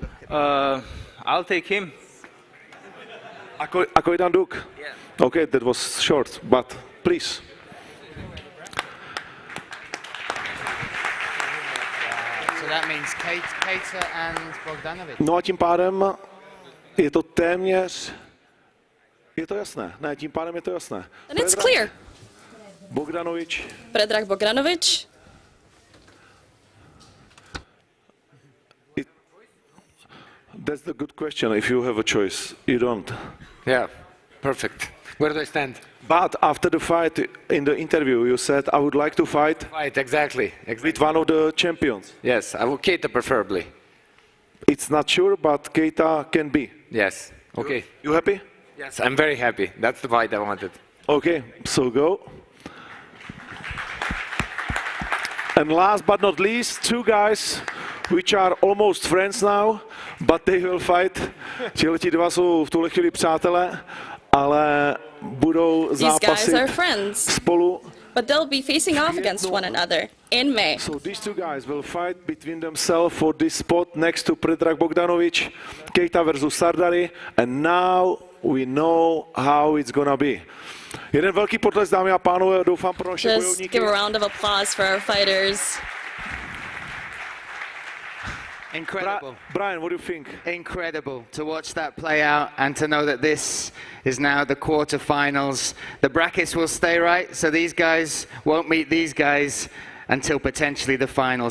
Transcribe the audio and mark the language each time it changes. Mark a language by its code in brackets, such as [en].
[en] I'll take him. Akkoidan Duke? Yeah. Okay, that was short, but please. So that means Keita and Bogdanovic. [cs] No a tím pádem je to téměř... Je to jasné. Ne, tím pádem je to jasné. [en] And it's clear. Bogdanovic. Predrag Bogdanovic. That's the good question. If you have a choice, you don't. Yeah, perfect. Where do I stand? But after the fight, in the interview, you said, I would like to fight Right, exactly. with one of the champions. Yes, I will Keita preferably. It's not sure, but Keita can be. Yes. Okay. You happy? Yes, I'm very happy. That's the fight I wanted. Okay, so go. And last but not least, two guys which are almost friends now, but they will fight. [cs] Ti dva jsou v tuhle chvíli přátelé, ale budou [en] These guys [cs] zápasit [en] are friends, [cs] spolu. [en] but they'll be facing off against one another in May. So these two guys will fight between themselves for this spot next to Predrag Bogdanovic, Keita versus Sardari, and now we know how it's gonna be. [cs] Jeden velký potlesk, dámy a pánové, doufám pro naše [en] Just [cs] bojovníky. [en] give a round of applause for our fighters. Incredible. Brian, what do you think? Incredible to watch that play out and to know that this is now the quarterfinals. The brackets will stay right, so these guys won't meet these guys until potentially the final.